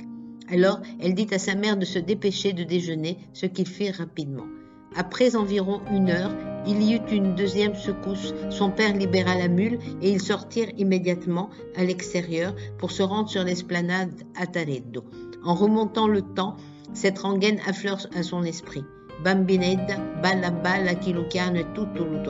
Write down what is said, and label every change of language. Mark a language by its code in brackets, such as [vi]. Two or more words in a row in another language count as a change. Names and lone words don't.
[fr] Alors, elle dit à sa mère de se dépêcher de déjeuner, ce qu'ils firent rapidement. Après environ 1 heure, il y eut une deuxième secousse. Son père libéra la mule et ils sortirent immédiatement à l'extérieur pour se rendre sur l'esplanade à Tareddo. En remontant le temps, cette rengaine affleure à son esprit. [it] Bambinetta, balla balla chi lo chiama tutto luto.